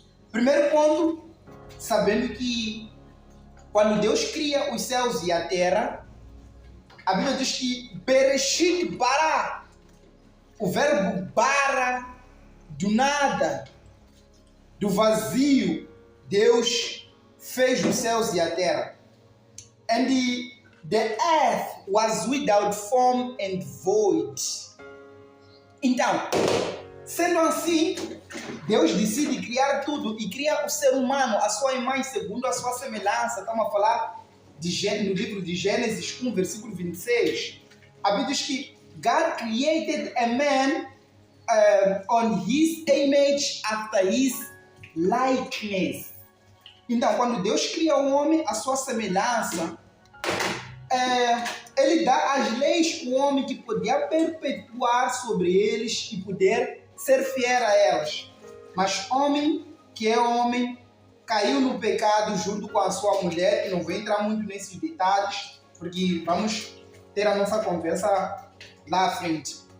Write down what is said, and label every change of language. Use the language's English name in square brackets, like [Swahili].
[Portuguese] Primeiro ponto, sabendo que quando Deus cria os céus e a terra, a Bíblia diz que Bereshit bara, o verbo bara, do nada, do vazio, Deus fez os céus e a terra. [English] And the earth was without form and void. [Portuguese] Então, sendo assim, Deus decide criar tudo e cria o ser humano, a sua imagem, segundo a sua semelhança. Estamos a falar no livro de Gênesis 1, versículo 26. A Bíblia diz que [English] God created a man on his image, after his likeness. [Portuguese] Então, quando Deus cria o homem, a sua semelhança, Ele dá as leis ao homem que podia perpetuar sobre eles e poder ser fiel a elas. Mas homem, que é homem, caiu no pecado junto com a sua mulher, e não vou entrar muito nesses detalhes, porque vamos ter a nossa conversa lá à frente.